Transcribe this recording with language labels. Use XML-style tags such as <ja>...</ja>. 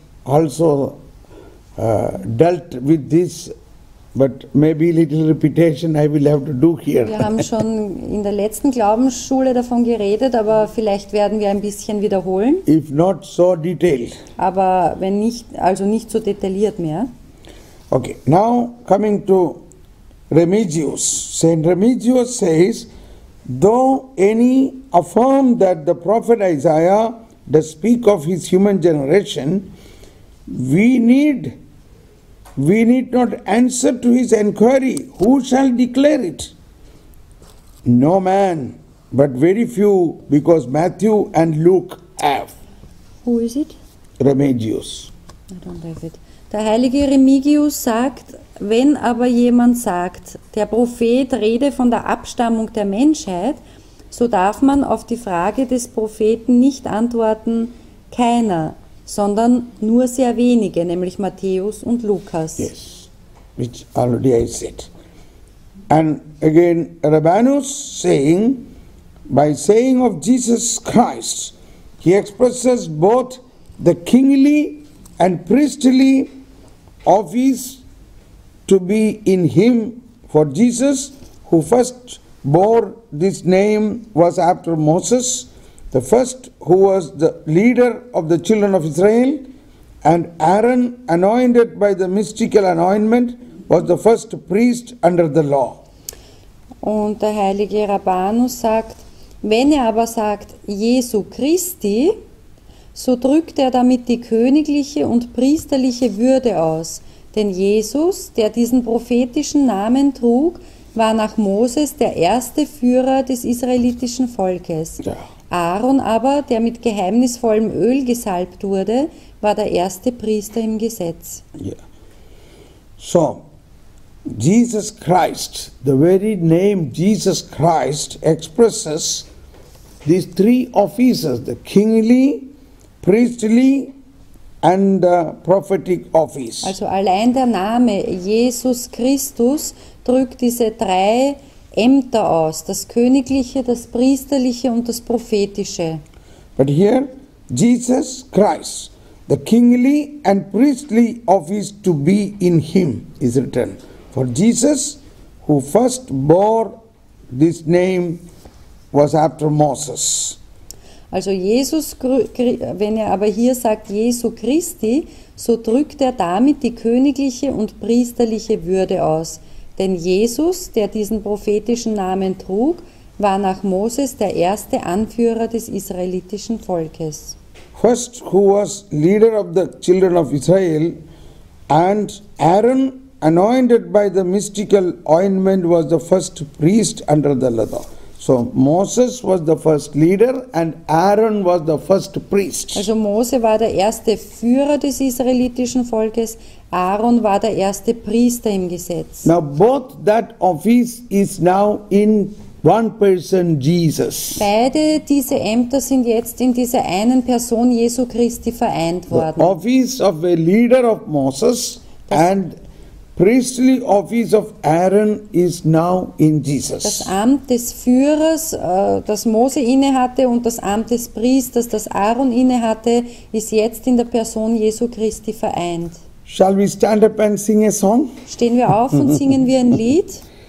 <en>also dealt with this, but maybe little repetition I will have to do here.</en> <de>Wir haben schon in der letzten Glaubensschule davon geredet, aber vielleicht werden wir ein bisschen wiederholen.</de> <en>If not so detailed.</en> <de>Aber wenn nicht, also nicht so detailliert mehr.</de> <en>Okay, now coming to Remigius. Saint Remigius says, though any affirm that the prophet Isaiah does speak of his human generation, we need not answer to his enquiry, who shall declare it? No man, but very few, because Matthew and Luke have. Who is it? Remigius. I don't have it.</en> <de>Der heilige Remigius sagt, wenn aber jemand sagt, der Prophet rede von der Abstammung der Menschheit, so darf man auf die Frage des Propheten nicht antworten, keiner, sondern nur sehr wenige, nämlich Matthäus und Lukas.</de> <en>Yes, which already I said. And again, Rabanus saying, by saying of Jesus Christ, he expresses both the kingly and priestly office to be in him. For Jesus, who first bore this name, was after Moses, the first who was the leader of the children of Israel, and Aaron, anointed by the mystical anointment, was the first priest under the law.</en> <de>Und der heilige Rabanus sagt, wenn er aber sagt Jesu Christi, so drückt er damit die königliche und priesterliche Würde aus. Denn Jesus, der diesen prophetischen Namen trug, war nach Moses der erste Führer des israelitischen Volkes. Ja. Aaron aber, der mit geheimnisvollem Öl gesalbt wurde, war der erste Priester im Gesetz.</de> <en>Yeah. So, Jesus Christ, the very name Jesus Christ expresses these three offices, the kingly, priestly and the prophetic office.</en> <de>Also allein der Name Jesus Christus drückt diese drei Ämter aus, das Königliche, das Priesterliche und das Prophetische.</de> <en>But here, Jesus Christ, the kingly and priestly office to be in him is written. For Jesus, who first bore this name, was after Moses.</en> <de>Also Jesus, wenn er aber hier sagt Jesu Christi, so drückt er damit die königliche und priesterliche Würde aus. Denn Jesus, der diesen prophetischen Namen trug, war nach Moses der erste Anführer des israelitischen Volkes.</de> <en>First, who was leader of the children of Israel, and Aaron, anointed by the mystical ointment, was the first priest under the law. So Moses was the first leader and Aaron was the first priest.</en> <de>Also Mose war der erste Führer des israelitischen Volkes, Aaron war der erste Priester im Gesetz.</de> <en>Now both that office is now in one person, Jesus.</en> <de>Beide diese Ämter sind jetzt in dieser einen Person Jesu Christi vereint</de> <en>The</en> <de>worden.</de> <en>office of a leader of Moses and priestly office of Aaron is now in Jesus.</en> <de>Das Amt des Führers, das Mose innehatte, und das Amt des Priesters, das Aaron innehatte, ist jetzt in der Person Jesu Christi vereint.</de> <en>Shall we stand up and sing a song?</en> <de>Stehen wir auf und singen wir ein Lied?</de>